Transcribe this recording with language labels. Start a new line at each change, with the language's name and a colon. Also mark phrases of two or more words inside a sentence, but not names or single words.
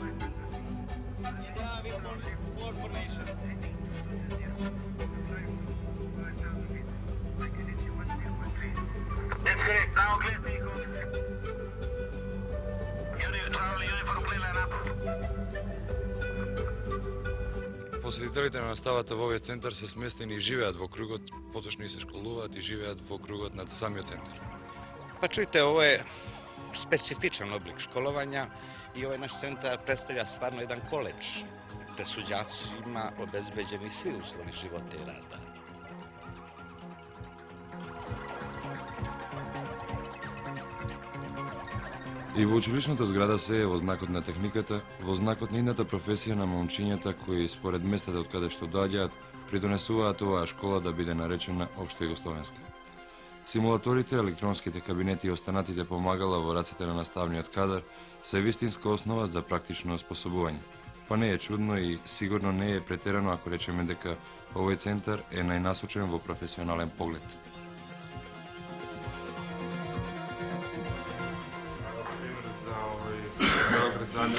English: In the air, we'll form wall formation. That's correct, now clear takeoff. Travel uniform, clear line up.
Macedonian: Посетителите на наставата во овој центар се сместени и живеат во кругот, поточно и се школуваат и живеат во кругот над самиот центар.
Serbian: Pa čujte, ovo je specifičan oblik školovanja i ovaj naš centar predstavlja stvarno jedan koledž, gde su đacima obezbeđeni svi uslovi života i rada.
Macedonian: И во училишната зграда се е во знакот на техниката, во знакот на идната професија на момчињата кои според местата од каде што доаѓаат придонесуваат оваа школа да биде наречена општо југословенска. Симулаторите, електронските кабинети и останатите помагала во рацете на наставниот кадар се вистинска основа за практично оспособување. Па не е чудно и сигурно не е претерано ако речеме дека овој центар е најнасочен во професионален поглед. 600.